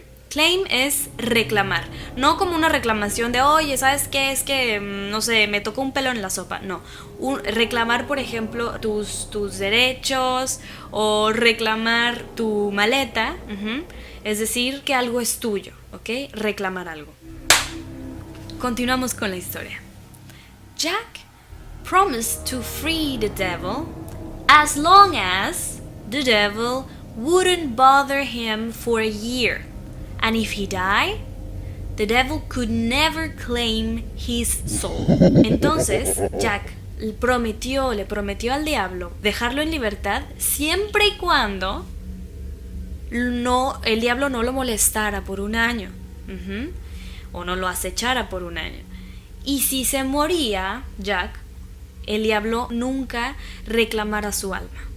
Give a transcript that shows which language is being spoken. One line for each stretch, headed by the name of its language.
Spanish: Claim es reclamar, no como una reclamación de oye, ¿sabes qué? Es que, no sé, me tocó un pelo en la sopa. No, reclamar, por ejemplo, tus derechos o reclamar tu maleta, es decir, que algo es tuyo, ¿ok? Reclamar algo. Continuamos con la historia.
English: Jack promised to free the devil as long as the devil wouldn't bother him for a year. And if he died, the devil could never claim his soul.
Spanish: Entonces, Jack le prometió al diablo dejarlo en libertad siempre y cuando el diablo no lo molestara por un año. O no lo acechara por un año. Y si se moría Jack, el diablo nunca reclamará su alma.